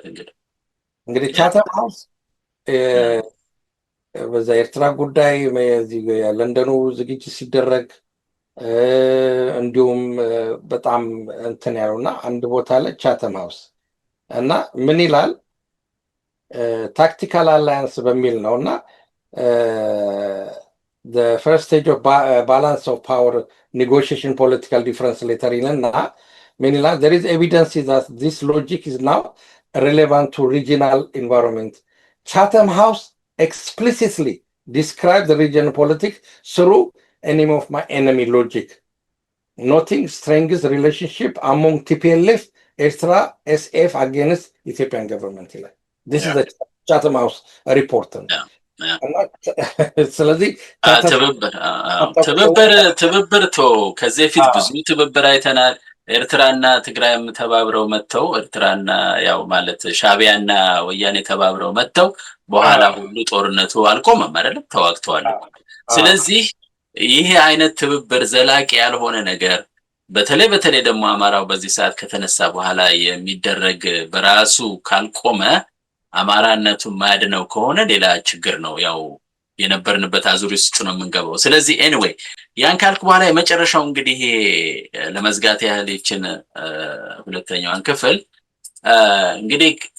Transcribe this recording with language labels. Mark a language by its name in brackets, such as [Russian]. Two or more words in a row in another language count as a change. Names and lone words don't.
[Amharic] እንግዲህ ቻተም ሃውስ በዛ ኤርትራ ጉዳይ ለንደኑ ዝግጅት ሲደረግ እንዲሁም በጣም እንትን ያሉና አንድ ቦታ ላይ ቻተም ሃውስ እና ምን ይላል [English] tactical alliance [Amharic] በሚል ነው እና [English] the first stage of balance of power negotiation political difference later [Amharic] ይልና ምን ይላል [English] there is evidence that this logic is now relevant to regional environment. Chatham House explicitly describe the regional politics through enemy of my enemy logic, noting strength relationship among TPLF, Ertra, SF against Ethiopian government. This is the Chatham House report. [Amharic] ስለዚህ ትብብር ከዚህ ፊት ብዙ ትብብር አይተናል። ኤርትራና ትግራይም ተባብረው መተው ኤርትራና ያው ማለት ሻቢያና ወያኔ ተባብረው መተው በኋላ ሁሉ ጦርነቱ አልቆመም አይደለም፣ ተዋግተዋል። ስለዚህ ይሄ አይነት ትብብር ዘላቂ ያልሆነ ነገር በተለይ ደግሞ አማራው በዚህ ሰዓት ከተነሳ በኋላ የሚደረግ በራሱ ካልቆመ አማራነቱን ማድነው ከሆነ ሌላ ችግር ነው። ያው የነበርንበት አዙሪት ውስጥ ነው የምንገባው። ስለዚህ ኤኒዌይ ያን ካልኩ በኋላ የመጨረሻው እንግዲህ ለመዝጋት ያህል ይችን ሁለተኛዋን ክፍል እንግዲህ